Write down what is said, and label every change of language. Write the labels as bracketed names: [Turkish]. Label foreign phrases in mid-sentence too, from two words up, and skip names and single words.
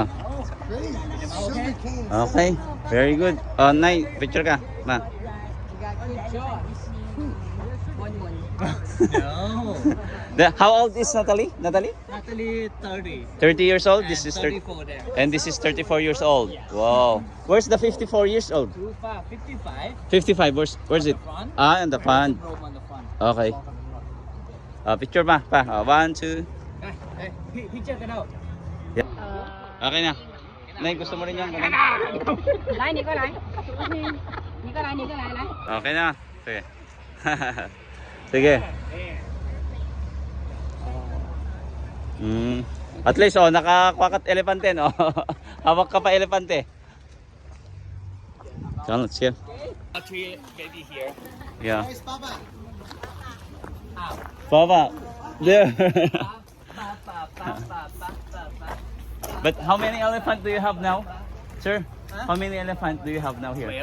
[English] Great. Sugar cane. Okay. Very good. [Filipino] Oh, Nay, picture ka. Ma. [English] No. How old is Natalie? Natalie 30. 30 years old. This is 30. 34 there. And this is 34 years old. Wow. Where's the 54 years old? 55. 55. Where's it? Front. Ah, in the front. Rope on the front. Okay. Picture pa. One, two. [Filipino] Hey, picture ka daw. Okay na. Nay, gusto mo rin yan? Ganun? [Chinese] 来，你过来，你过来，你过来，来。 [Filipino] Okay na. Sige. Sige. At least, oh, nakakwakat elepante, no? Hawak ka pa elepante. [English] Come, let's go. Three baby here. Yeah. Nice, Papa. Papa, there. But how many elephants do you have now, sir? How many elephants do you have now here?